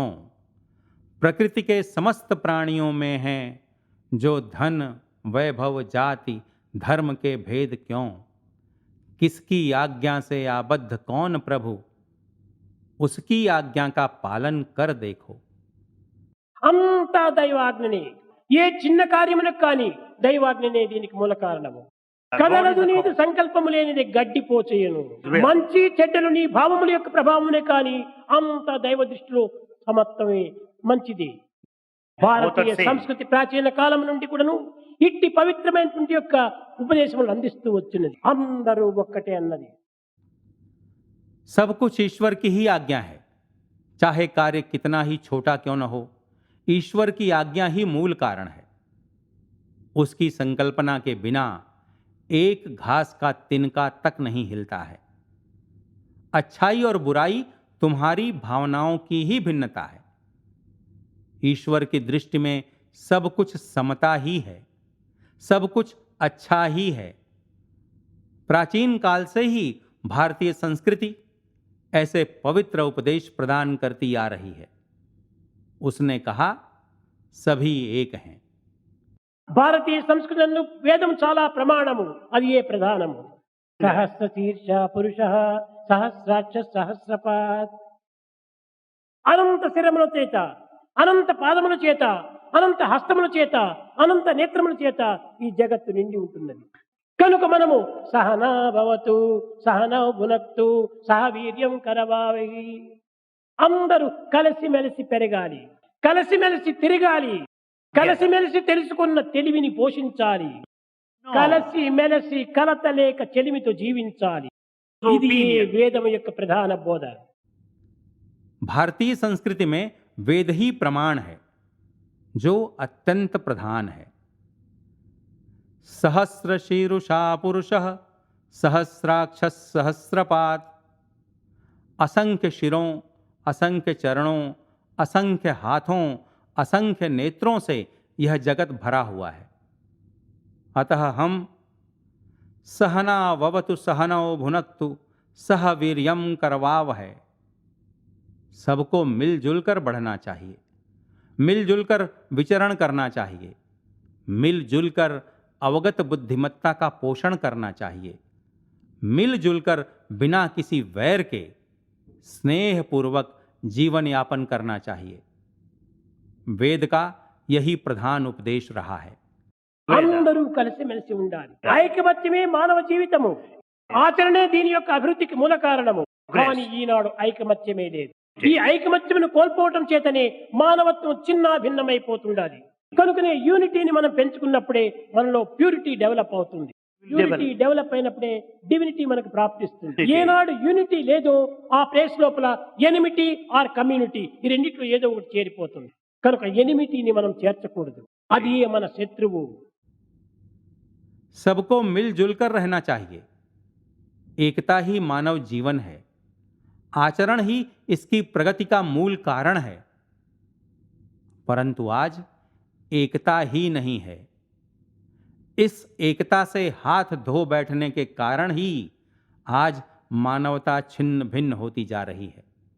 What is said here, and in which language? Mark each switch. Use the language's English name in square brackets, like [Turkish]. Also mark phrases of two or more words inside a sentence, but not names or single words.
[Hindi] प्रकृति के समस्त प्राणियों में है जो धन वैभव जाति धर्म के भेद क्यों? किसकी आज्ञा से आबद्ध कौन प्रभु, उसकी आज्ञा का पालन कर देखो। [Telugu] అంతా దైవాజ్ఞనే. ఏ చిన్న కార్యములకు కానీ దైవాజ్ఞనే దీనికి మూల కారణము. కదలదు నీదు సంకల్పము లేనిది గడ్డిపోచేయను. మంచి చెడ్డలు నీ భావముల యొక్క ప్రభావమునే కానీ అంత దైవ దృష్టిలో సమత్వమే మంచిది. భారతీయ సంస్కృతి ప్రాచీన కాలం నుండి కూడాను ఇట్టి పవిత్రమైనటువంటి యొక్క ఉపదేశములు అందిస్తూ వచ్చినది. అందరూ ఒక్కటే అన్నది. [Hindi] सब कुछ ईश्वर की ही आज्ञा है, चाहे कार्य कितना ही छोटा क्यों न हो। ईश्वर की आज्ञा ही मूल कारण है। उसकी संकल्पना के बिना एक घास का तिनका तक नहीं हिलता है। अच्छाई और बुराई तुम्हारी भावनाओं की ही भिन्नता है। ईश्वर की दृष्टि में सब कुछ समता ही है, सब कुछ अच्छा ही है। प्राचीन काल से ही भारतीय संस्कृति ऐसे पवित्र उपदेश प्रदान करती आ रही है। उसने कहा, सभी एक हैं। [Telugu] భారతీయ సంస్కృతి నందు వేదం చాలా ప్రమాణము, అది ఏ ప్రధానము. [Sanskrit] సహస్ర శీర్ష పురుష సహస్రాక్ష సహస్రపాత్. [Telugu] అనంత శిరముల చేత, అనంత పాదముల చేత, అనంత హస్తముల చేత, అనంత నేత్రముల చేత ఈ జగత్తు నిండి ఉంటున్నది. కనుక మనము [Sanskrit] సహనా భవతు సహనౌ భునక్తు సహ వీర్యం కరవావహి. [Telugu] అందరూ కలిసిమెలిసి పెరగాలి, కలిసిమెలిసి తిరగాలి, కలిసిమెలిసి తెలుసుకున్న తెలివిని పోషించాలి, కలిసిమెలిసి కలత లేక చెలిమితో జీవించాలి. ఇది వేదం యొక్క ప్రధాన బోధ. [Hindi] भारतीय संस्कृति में वेद ही प्रमाण है, जो अत्यंत प्रधान है। [Sanskrit] सहस्र शीरुषा पुरुषः सहस्राक्ष सहस्रपाद। [Hindi] असंख्य शिरों, असंख्य चरणों, असंख्य हाथों, असंख्य नेत्रों से यह जगत भरा हुआ है। अतः हम [Sanskrit] सहना ववतु सहनौ भुनक्तु सह वीर्यं करवावहै। [Hindi] सबको मिलजुल कर बढ़ना चाहिए, मिलजुल कर विचरण करना चाहिए, मिलजुल कर अवगत बुद्धिमत्ता का पोषण करना चाहिए, मिलजुल कर बिना किसी वैर के स्नेह पूर्वक जीवन यापन करना चाहिए। वेद का यही प्रधान उपदेश रहा है। [Telugu] అందరూ కలిసిమెలిసి ఉండాలి. ఐకమత్యమే మానవ జీవితము, ఆచరణే దీని యొక్క అభివృద్ధికి మూల కారణము. కానీ ఈనాడు ఐకమత్యమే లేదు. ఈ ఐకమత్యమును కోల్పోవటం చేతనే మానవత్వం చిన్న భిన్నమైపోతుండాలి. కనుకనే యూనిటీని మనం పెంచుకున్నప్పుడే మనలో [English] purity develop [Telugu] అవుతుంది. [English] unity develop [Telugu] అయినప్పుడే డివినిటీ మనకు ప్రాప్తిస్తుంది. ఏనాడు యూనిటీ లేదో ఆ ప్లేస్ లోపల [English] enmity or community, [Telugu] ఈ రెండిట్లో ఏదో ఒకటి చేరిపోతుంది. కనుక ఎనిమిటీని మనం చేర్చకూడదు, అది మన శత్రువు. [Hindi] सबको मिलजुल कर रहना चाहिए। एकता ही मानव जीवन है, आचरण ही इसकी प्रगति का मूल कारण है। परंतु आज एकता ही नहीं है। इस एकता से हाथ धो बैठने के कारण ही आज मानवता छिन्न भिन्न होती जा रही है।